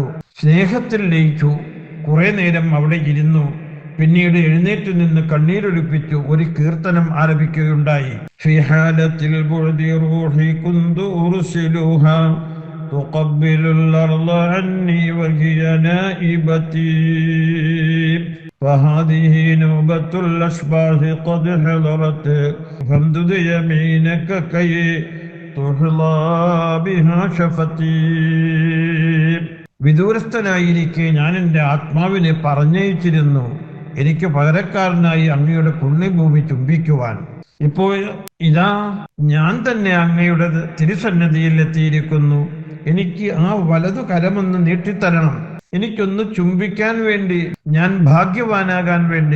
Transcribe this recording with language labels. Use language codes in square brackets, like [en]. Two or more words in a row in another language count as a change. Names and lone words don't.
[ml] സ്നേഹത്തിൽ ലയിച്ചു. കുറെ നേരം അവിടെ ഇരുന്നു. പിന്നീട് എഴുന്നേറ്റ് നിന്ന് കണ്ണീരൊലിപ്പിച്ചു ഒരു കീർത്തനം ആരംഭിക്കുകയുണ്ടായി. [ar] في حالة البعد روحي كنت أرسلها تقبل الأرض عني وهي نائبتي فهذه نوبة الأشباح قد حضرت فامدد يمينك كي تحظى بها شفتي. [ml] വിദൂരസ്ഥനായിരിക്കെ ഞാൻ എൻ്റെ ആത്മാവിനെ പറഞ്ഞയച്ചിരുന്നു, എനിക്ക് പകരക്കാരനായി അങ്ങയുടെ പുണ്യഭൂമി ചുംബിക്കുവാൻ. ഇപ്പോൾ ഇതാ ഞാൻ തന്നെ അങ്ങയുടെ തിരുസന്നിധിയിൽ എത്തിയിരിക്കുന്നു. എനിക്ക് ആ വലതു കരമൊന്ന് നീട്ടിത്തരണം. എനിക്കൊന്ന് ചുംബിക്കാൻ വേണ്ടി, ഞാൻ ഭാഗ്യവാനാകാൻ വേണ്ടി.